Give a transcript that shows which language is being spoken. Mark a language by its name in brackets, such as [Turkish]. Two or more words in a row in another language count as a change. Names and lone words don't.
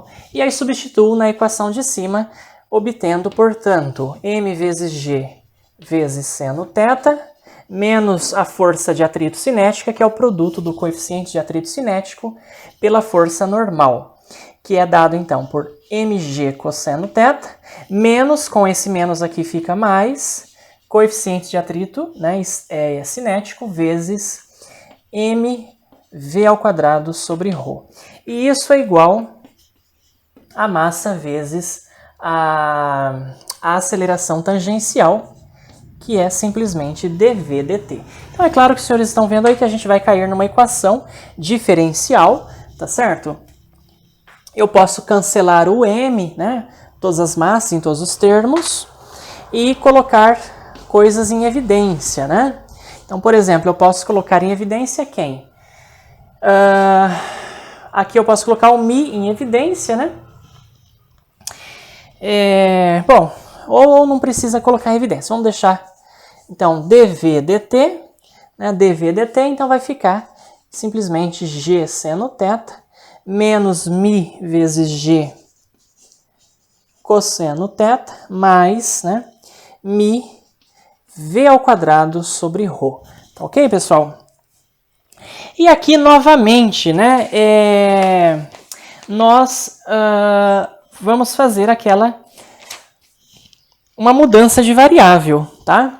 [Portuguese] E aí substituo na equação de cima, obtendo, portanto, m vezes g vezes seno θ, menos a força de atrito cinética, que é o produto do coeficiente de atrito cinético pela força normal, que é dado então por mg cosseno θ, menos, com esse menos aqui fica mais, coeficiente de atrito, né, cinético, vezes mv ao quadrado sobre ρ. E isso é igual a massa vezes a aceleração tangencial, que é simplesmente dv dt. Então é claro que os senhores estão vendo aí que a gente vai cair numa equação diferencial, tá certo? Eu posso cancelar o m, né, todas as massas em todos os termos, e colocar coisas em evidência, né? Então, por exemplo, eu posso colocar em evidência quem? Aqui eu posso colocar o mi em evidência, né? Bom, ou não precisa colocar em evidência. Vamos deixar, então, dv dt, né? Dv dt, então vai ficar simplesmente g seno θ menos mi vezes g cosseno θ mais, né, mi v ao quadrado sobre ρ. Tá ok, pessoal? E aqui, novamente, né, nós vamos fazer uma mudança de variável, tá?